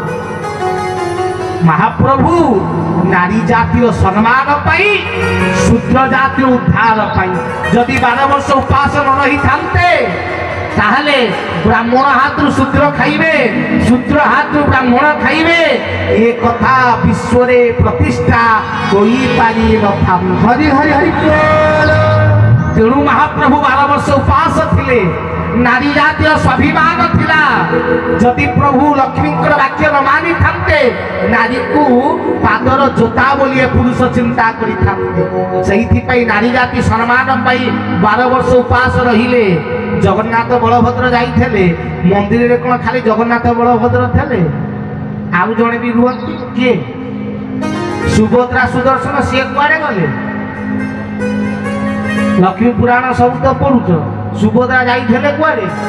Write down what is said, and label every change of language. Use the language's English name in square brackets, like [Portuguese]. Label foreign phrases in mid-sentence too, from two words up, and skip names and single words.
[Odia] ମହାପ୍ରଭୁ ନାରୀ ଜାତିର ସମ୍ମାନ ପାଇଁ ଶୂଦ୍ର ଜାତିର ଉଦ୍ଧାର ପାଇଁ ଯଦି 12 ବର୍ଷ ଉପବାସ ନ ରହିଥାନ୍ତେ ତାହେଲେ ବ୍ରାହ୍ମଣ ହାତରୁ ଶୂଦ୍ର ଖାଇବେ ଶୂଦ୍ର ହାତରୁ ବ୍ରାହ୍ମଣ ଖାଇବେ ଏ କଥା ବିଶ୍ୱରେ ପ୍ରତିଷ୍ଠା ହୋଇପାରି ନଥାନ୍ତା [Hindi] हरि हरि हरि बोल [Odia] ତେଣୁ ମହାପ୍ରଭୁ 12 ବର୍ଷ ଉପବାସ ଥିଲେ ନାରୀ ଜାତିର ସ୍ୱାଭିମାନ ଥିଲା ଯଦି ପ୍ରଭୁ ଲକ୍ଷ୍ମୀଙ୍କର ବାକ୍ୟ ନ ମାନିଥାନ୍ତେ ନାରୀକୁ ପାଦର ଜୋତା ବୋଲି ପୁରୁଷ ଚିନ୍ତା କରିଥାନ୍ତେ ସେଇଥିପାଇଁ ନାରୀ ଜାତି ସମ୍ମାନ ପାଇଁ 12 ବର୍ଷ ଉପବାସ ରହିଲେ ଜଗନ୍ନାଥ ବଳଭଦ୍ର ଯାଇଥିଲେ ମନ୍ଦିରରେ କ'ଣ ଖାଲି ଜଗନ୍ନାଥ ବଳଭଦ୍ର ଥିଲେ ଆଉ ଜଣେ ବି ରୁହନ୍ତି କିଏ ସୁଭଦ୍ରା ସୁଦର୍ଶନ ସିଏ କୁଆଡ଼େ ଗଲେ ଲକ୍ଷ୍ମୀ ପୁରାଣ ସବୁ ତ ପଢୁଛ ସୁଭଦ୍ରା ଯାଇଥିଲେ କୁଆଡ଼େ